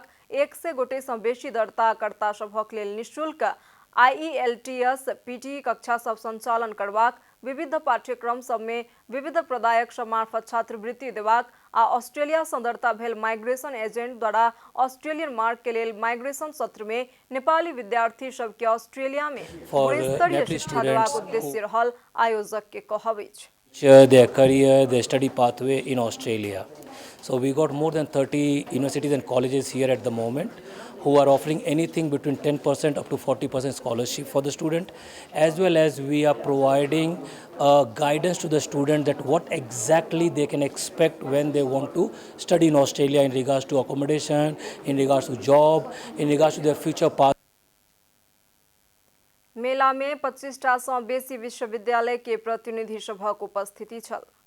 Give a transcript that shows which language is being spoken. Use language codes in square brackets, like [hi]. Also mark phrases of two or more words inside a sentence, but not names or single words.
[mai] 100 गोटे सँ बेसी दर्ताकर्ता सभक लेल निःशुल्क IELTS पीटी कक्षा सब संचालन करबाक, विविध पाठ्यक्रम सब में विविध प्रदायक सब मार्फत छात्रवृत्ति देबाक आ ऑस्ट्रेलिया सँ दर्ता भेल [en] migration agent [mai] द्वारा ऑस्ट्रेलियन मार्ग के लेल माइग्रेशन सत्र में नेपाली विद्यार्थी सब के ऑस्ट्रेलिया में स्तरीय शिक्षा देबाक उद्देश्य रहल आयोजक के कहब अछि। [en] Their career, their study pathway in Australia. So we got more than 30 universities and colleges here at the moment who are offering anything between 10% up to 40% scholarship for the student, as well as we are providing guidance to the student that what exactly they can expect when they want to study in Australia in regards to accommodation, in regards to job, in regards to their future path. [mai] मेला में 25टा सँ बेसी विश्वविद्यालय के प्रतिनिधि सभक उपस्थिति छल।